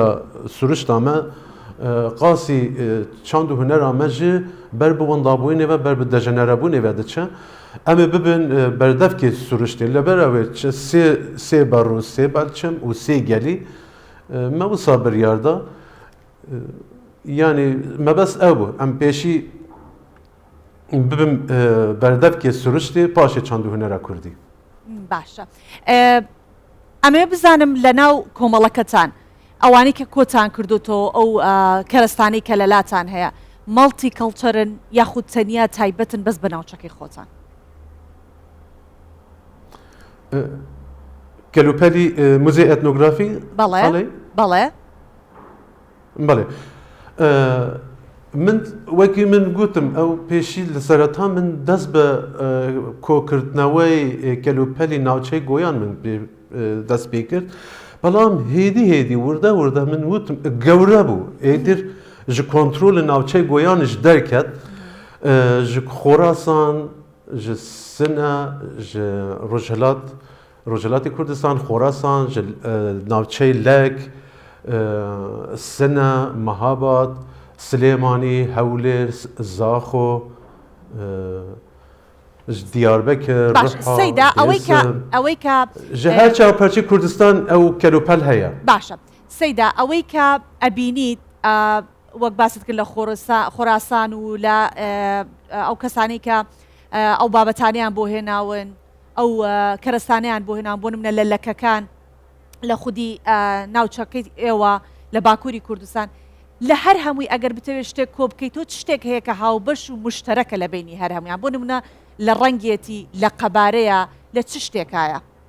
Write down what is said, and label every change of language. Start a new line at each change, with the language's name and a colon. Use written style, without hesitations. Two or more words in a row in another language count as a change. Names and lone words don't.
Kurdish: sürüşta me qasî çand û hunera me jî ber bi wendabûyînê ve ber bi dejenerebûnê ve diçe em ê bibin berdevkê sürüştê li ber ew sê berû sê belçim û sê gelî me wisa biryar da yanî mebes ew bû em pêşî bibin berdevkê sürüştê paşê çand û hunera Kurdî
Central Kurdish: باشە ئەم ێ بزانم لە ناو کۆمەڵەکەتان ئەوانەی کە کۆتان کردوتەوە ئەو کەرستانەی کە لەلاتان هەیە مەڵتی کەڵچەرن یاخود تەنیا تایبەتن بەس بە ناوچەکەی خۆتان کەلوپەلی موزێ ئەتنۆگرافی بەڵێ بەڵێ بەڵێ من وەکی من گوتم ئەو پێشی لە سەرەتا من دەست بە کۆکردنەوەی کەلوپەلی ناوچەی گۆیان من دەست پێ کرد بەڵام هێدی وردە من وتم گەورە بوو ئێدر
Kurdish: ji kontrolê navçey goyan ji derket ji Xorasan ji Sina ji Rojhilatê Kurdistan Xorasan ji navçey Lek Sina Mehabat Silêmanî Hewlêr Zaxo ji Diyarbekir
Central Kurdish: Seyda ئەوەی کە
Kurdish: ji her çaperçî Kurdistan ew kelûpel heye
Central Kurdish: باشە سەیدا ئەوەی کە ئەبینیت وەک باست کرد لە خۆراسان و لە ئەو کەسانی کە ئەو بابەتانیان بۆ هێناون ئەو کەرستانیان بۆ هێناون بۆ نمونە لە لەکەکان لە خودی ناوچەکەی ئێوە لە باکووری کوردستان لە هەر هەمووی ئەگەر بتەوێت شتێک کۆ بکەیت تۆ شتێک هەیە کە هاوبەش و مشتەرەکە لە بینی هەر هەمویان بۆ نمونە لە ڕەنگێتی لە قەبارەیە لە چ شتێکایە